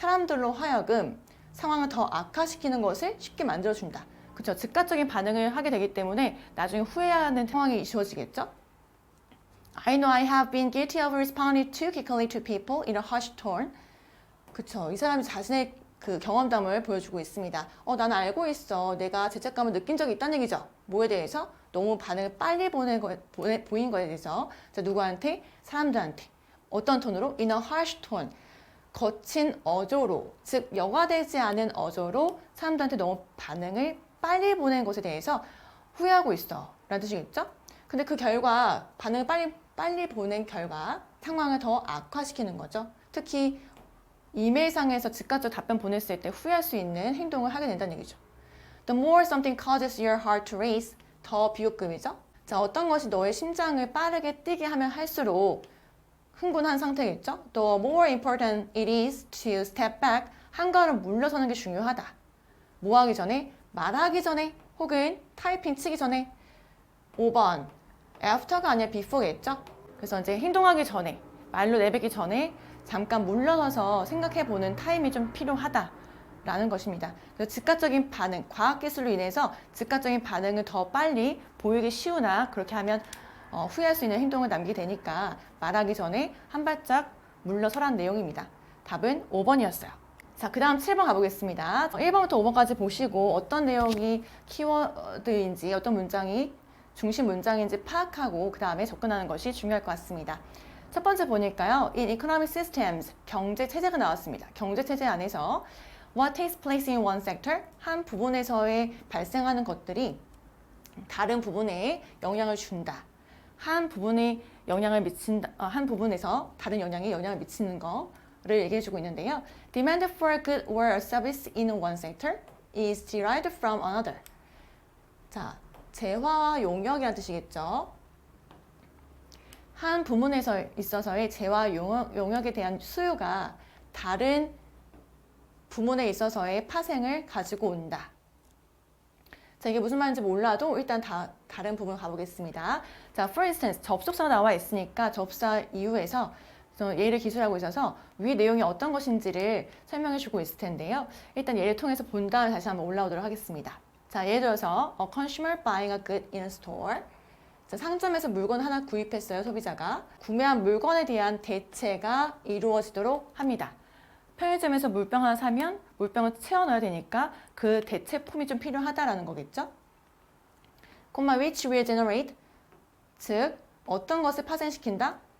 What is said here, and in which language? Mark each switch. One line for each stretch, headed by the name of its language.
Korean: 사람들로 하여금 상황을 더 악화시키는 것을 쉽게 만들어준다. 그렇죠? 즉각적인 반응을 하게 되기 때문에 나중에 후회하는 상황이 주어지겠죠?
English: I know I have been guilty of responding too quickly to people in a harsh tone.
Korean: 그렇죠? 이 사람이 자신의 그 경험담을 보여주고 있습니다. 나는 알고 있어. 내가 죄책감을 느낀 적이 있다는 얘기죠. 뭐에 대해서? 너무 반응을 빨리 보인 거에 대해서. 자, 누구한테? 사람들한테. 어떤 톤으로?
English: In a harsh tone.
Korean: 거친 어조로, 즉 여과되지 않은 어조로 사람들한테 너무 반응을 빨리 보낸 것에 대해서 후회하고 있어 라는 뜻이겠죠? 근데 그 결과 반응을 빨리 보낸 결과 상황을 더 악화시키는 거죠. 특히 이메일상에서 즉각적으로 답변 보냈을 때 후회할 수 있는 행동을 하게 된다는 얘기죠.
English: The more something causes your heart to race,
Korean: 더 비교급이죠. 자, 어떤 것이 너의 심장을 빠르게 뛰게 하면 할수록 흥분한 상태겠죠?
English: The more important it is to step back.
Korean: 한 걸음 물러서는 게 중요하다. 뭐 하기 전에? 말하기 전에 혹은 타이핑 치기 전에. 5번. after가 아니라 before겠죠? 그래서 이제 행동하기 전에, 말로 내뱉기 전에 잠깐 물러서서 생각해보는 타임이 좀 필요하다라는 것입니다. 그래서 즉각적인 반응, 과학기술로 인해서 즉각적인 반응을 더 빨리 보이기 쉬우나 그렇게 하면 후회할 수 있는 행동을 남기게 되니까 말하기 전에 한 발짝 물러서라는 내용입니다. 답은 5번이었어요. 자, 그 다음 7번 가보겠습니다. 1번부터 5번까지 보시고 어떤 내용이 키워드인지 어떤 문장이 중심 문장인지 파악하고 그 다음에 접근하는 것이 중요할 것 같습니다. 첫 번째 보니까요.
English: In economic systems,
Korean: 경제 체제가 나왔습니다. 경제 체제 안에서
English: What takes place in one sector?
Korean: 한 부분에서의 발생하는 것들이 다른 부분에 영향을 준다. 한 부분에 영향을 미친다. 한 부분에서 다른 영향을 미치는 거를 얘기해주고 있는데요.
English: Demand for a good or a service in one sector is derived from another.
Korean: 자, 재화와 용역이라는 뜻이겠죠. 한 부문에서 있어서의 재화 용역에 대한 수요가 다른 부문에 있어서의 파생을 가지고 온다. 자, 이게 무슨 말인지 몰라도 일단 다른 부분 가보겠습니다. 자,
English: for instance,
Korean: 접속사가 나와 있으니까 접사 이후에서 그래서 예를 기술하고 있어서 위 내용이 어떤 것인지를 설명해 주고 있을 텐데요. 일단 예를 통해서 본 다음에 다시 한번 올라오도록 하겠습니다. 자, 예를 들어서
English: A consumer buying a good in a store.
Korean: 자, 상점에서 물건 하나 구입했어요, 소비자가. 구매한 물건에 대한 대체가 이루어지도록 합니다. 편의점에서 물병 하나 사면 물병을 채워 넣어야 되니까 그 대체품이 좀 필요하다라는 거겠죠?
English: which will generate,
Korean: 즉 어떤 것을 파생시킨다?